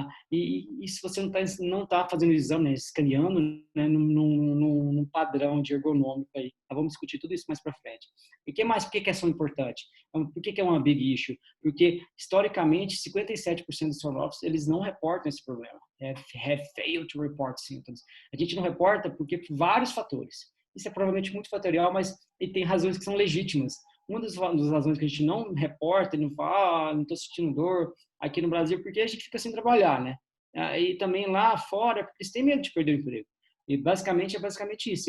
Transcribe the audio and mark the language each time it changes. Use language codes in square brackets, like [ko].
[pt] E se você não tá fazendo o exame, né, escaneando, né, num padrão de ergonômico aí. Vamos discutir tudo isso mais para frente. E que mais? Por que é tão importante? Por que é uma [en] big issue? [pt] Porque, historicamente, 57% dos sonógrafos, eles não reportam esse problema. [en] Have failed to report symptoms. [pt] A gente não reporta porque por vários fatores. Isso é provavelmente muito fatorial, mas ele tem razões que são legítimas. Uma das razões que a gente não reporta, não fala, não estou sentindo dor aqui no Brasil, porque a gente fica sem trabalhar, né? E também lá fora, porque eles têm medo de perder o emprego. E basicamente isso.